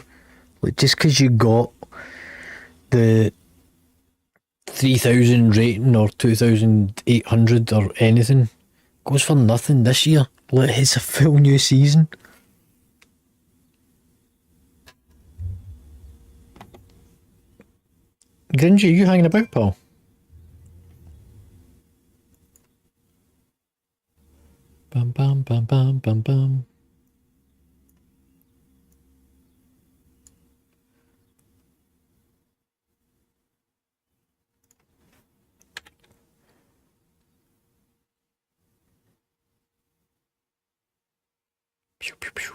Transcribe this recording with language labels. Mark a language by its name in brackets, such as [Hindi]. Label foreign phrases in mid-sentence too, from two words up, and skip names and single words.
[English] Like, just because you got the 3,000 rating or 2,800 or anything goes for nothing this year. Like, it's a full new season. Gringy, are you hanging about, pal? Bam bam bam bam bam bam. Pew, pew, pew.